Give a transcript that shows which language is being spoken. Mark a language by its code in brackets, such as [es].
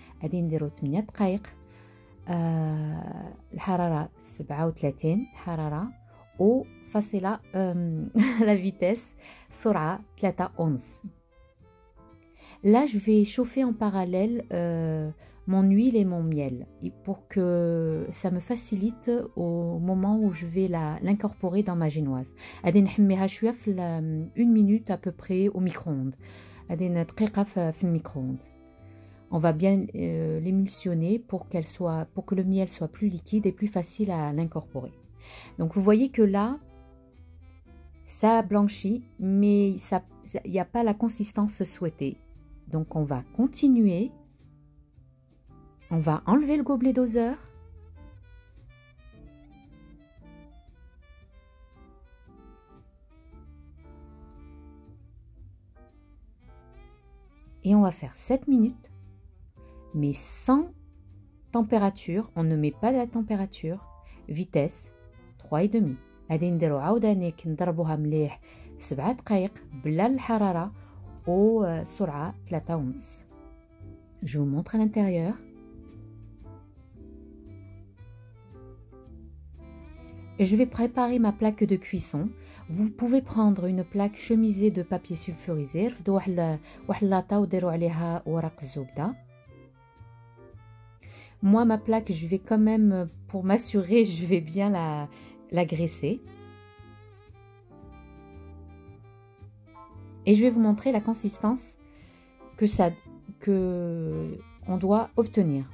[ar] غادي نديرو 8 دقائق، الحرارة 37 حرارة وفاصلة la vitesse سرعة 3 onces. [fr] Là, je vais chauffer en parallèle mon huile et mon miel pour que ça me facilite au moment où je vais l'incorporer dans ma génoise. [ar] غادي نحميها شويه في [fr] 1 minute à peu près au micro-ondes. [ar] غادي دقيقه في الميكرو-ondes. [fr] On va bien l'émulsionner pour que le miel soit plus liquide et plus facile à l'incorporer. Donc vous voyez que là, ça blanchit, mais il n'y a pas la consistance souhaitée. Donc on va continuer. On va enlever le gobelet doseur. Et on va faire 7 minutes, mais sans température. On ne met pas la température. Vitesse 3,5. [ar] غادي نديرو عاوداني نضربوها مليح 7 دقائق بلا الحرارة وسرعة 3.5. [fr] Je vous montre à l'intérieur. Je vais préparer ma plaque de cuisson. Vous pouvez prendre une plaque chemisée de papier sulfurisé. [ar] رفدوا واحد لاطا وديروا عليها ورق الزبدة. [fr] Moi, ma plaque, je vais quand même, pour m'assurer, je vais bien la graisser. Et je vais vous montrer la consistance que on doit obtenir.